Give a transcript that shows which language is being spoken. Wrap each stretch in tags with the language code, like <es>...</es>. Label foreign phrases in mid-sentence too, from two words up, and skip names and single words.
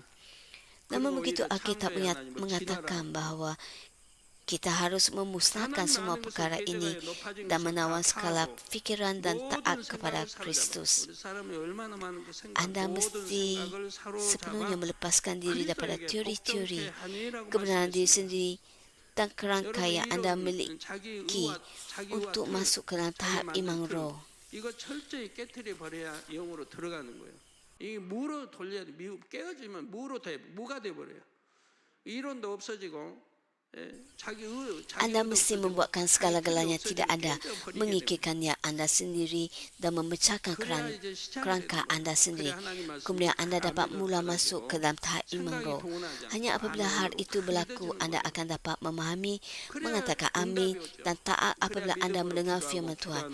<ms>Namun begitu, Alkitab mengatakan bahawa kita harus memusnahkan semua perkara ini dan menawan skala fikiran dan taat kepada Kristus. Anda mesti sepenuhnya melepaskan diri daripada teori-teori kebenaran diri sendiri dan kerangka yang anda miliki untuk masuk ke dalam tahap iman roh.</ms> <ko>이거 철저히 깨트려 버려야 영으로 들어가는 거예요. 이 무가 돼 버려요. 이론도 없어지고</ko> <ms>Anda mesti membuatkan segala-galanya tidak ada, mengikirkannya Anda sendiri dan memecahkan kerangka Anda sendiri. Kemudian Anda dapat mula masuk ke dalam tahap iman roh. Hanya apabila hal itu berlaku, Anda akan dapat memahami, mengatakan amin dan taat apabila Anda mendengar firman Tuhan.</ms>